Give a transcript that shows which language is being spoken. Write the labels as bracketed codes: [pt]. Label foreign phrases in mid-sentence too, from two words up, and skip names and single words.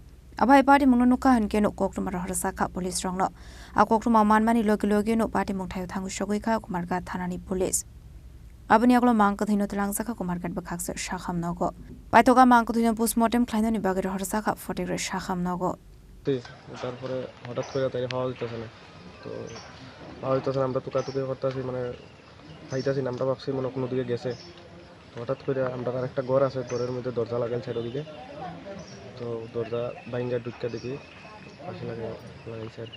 [trp] Abai pada mungnunuka hankenu koktumar harsaka polis rongno. Koktumar manmani logi no pada mungtayu tanggu shogika kumargat thanani polis. Abani aglo mangkathino talangsaka kumargat bakhaksa shaham nogo. Paitoga mangkathino postmortem klaino ni bagir harsaka fotigre shaham nogo. [bn] তারপরে হঠাৎ করে তাই হাওয়া দিতেছে না তো হাওয়া দিতেছে আমরা টুকাটুকি করতেছি মানে খাইতেছি না আমরা ভাবছি মনে কোনো দিকে গেছে হঠাৎ করে আমরা আর একটা ঘর আছে ঘরের মধ্যে দরজা লাগাইল চারিদিকে তো দরজা ভাঙ্গা ঢুকে দেখি পাশে লাগাইছে আর